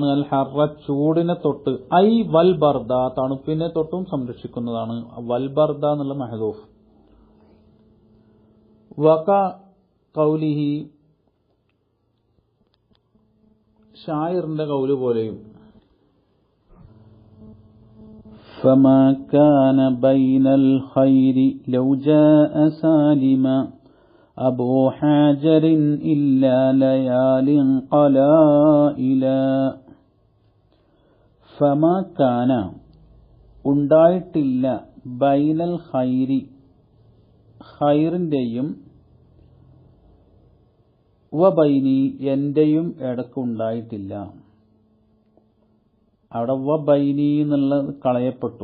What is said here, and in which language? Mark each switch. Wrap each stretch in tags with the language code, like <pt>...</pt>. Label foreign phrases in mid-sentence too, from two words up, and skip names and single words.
<ar>الحر</ar> <ml>ചൂടിനെ തൊട്ട്,</ml> <ar>أي والبرد</ar> <ml>തണുപ്പിനെ തൊട്ടും സംരക്ഷിക്കുന്നതാണ്.</ml> <ar>والبرد</ar> <ml>എന്നുള്ള മഹദൂഫ്.</ml> <ar>وكقوله</ar> <ml>ഷായിറിന്റെ ഖൗല് പോലെയും</ml> <ar>فما كان بين الخير لو جاء سالما أبو حاجر إلا ليال قلائلا فما كان</ar> <ml>ഉണ്ടായിട്ടില്ല</ml> <ar>بين الخير</ar> <ml>ഖൈറിന്റെയും വബൈനി എന്റെയും ഇടക്ക് ഉണ്ടായിട്ടില്ല. അവിടെ വബൈനി എന്നുള്ളത് കളയപ്പെട്ടു.</ml>